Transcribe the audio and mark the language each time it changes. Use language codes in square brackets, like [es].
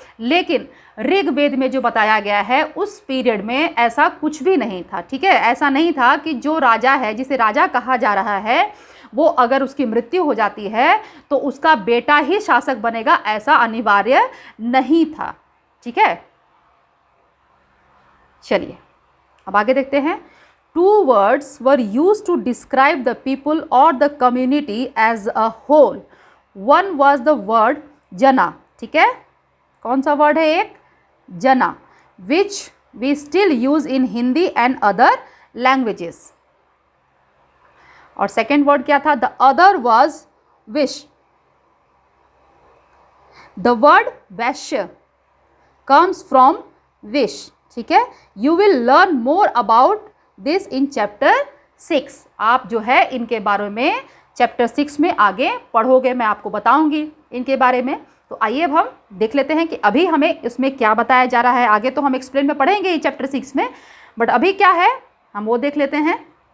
[hi] लेकिन ऋग्वेद में जो बताया गया है उस पीरियड में ऐसा कुछ भी नहीं था। ठीक है, ऐसा नहीं था कि जो राजा है, जिसे राजा कहा जा रहा है, वो अगर उसकी मृत्यु हो जाती है तो उसका बेटा ही शासक बनेगा, ऐसा अनिवार्य नहीं था। ठीक है, चलिए अब आगे देखते हैं। [en] 2 words were used to describe the people or the community as a whole. One was the word jana, [hi] ठीक है, कौन सा वर्ड है एक, [en] Jana, which we still use in Hindi and other languages. [hi] और सेकेंड वर्ड क्या था, [en] the other was wish. The word vaishya comes from wish. [hi] ठीक है, [en] you will learn more about this in chapter 6. [hi] आप जो है इनके बारे में चैप्टर 6 में आगे पढ़ोगे, मैं आपको बताऊंगी इनके बारे में। तो आइए अब हम देख लेते हैं कि अभी हमें इसमें क्या बताया जा रहा है। आगे तो हम एक्सप्लेन में पढ़ेंगे ये चैप्टर 6 में, बट अभी क्या है हम वो देख लेते हैं।